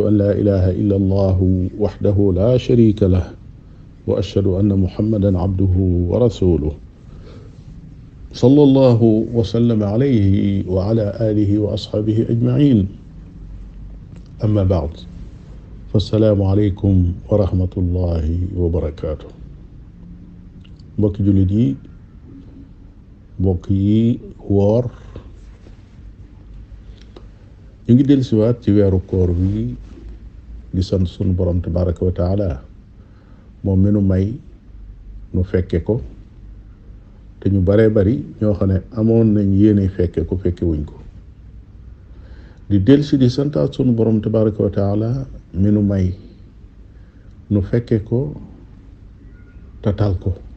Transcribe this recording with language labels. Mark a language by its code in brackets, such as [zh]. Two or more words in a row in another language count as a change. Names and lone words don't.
[ar] أن لا إله إلا الله وحده لا شريك له وأشهد أن محمدا عبده ورسوله صلى الله وسلم عليه وعلى آله وأصحابه أجمعين أما بعد فالسلام عليكم ورحمة الله وبركاته [wo] mbokki jullit yi mbokk yi woor ñu ngi dellusiwaat ci weeru koor wi di sant sunu borom [ar] تبارك وتعالى [wo] moom mi nu may nu fekke ko te ñu baree bari ñoo xam ne amoon nañ yéene fekke ko fekke wuñ ko di dellusi di santaat sunu borom [ar] تبارك وتعالى [wo] mi nu may nu fekke ko tatal ko